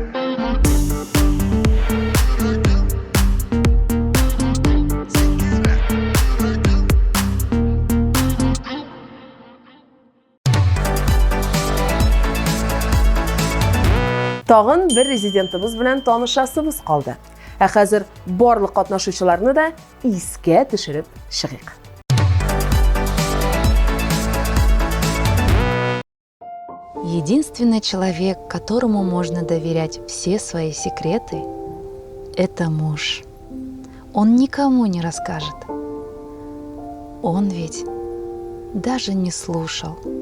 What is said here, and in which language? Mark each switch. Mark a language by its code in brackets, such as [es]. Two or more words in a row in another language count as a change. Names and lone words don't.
[tt] Тагын бер резидентыбыз белән танышасыбыз калды. Ә хәзер барлык катнашучыларны да искә төшереп чыгыйк. [ru] Единственный человек, которому можно доверять все свои секреты, это муж. Он никому не расскажет. Он ведь даже не слушал.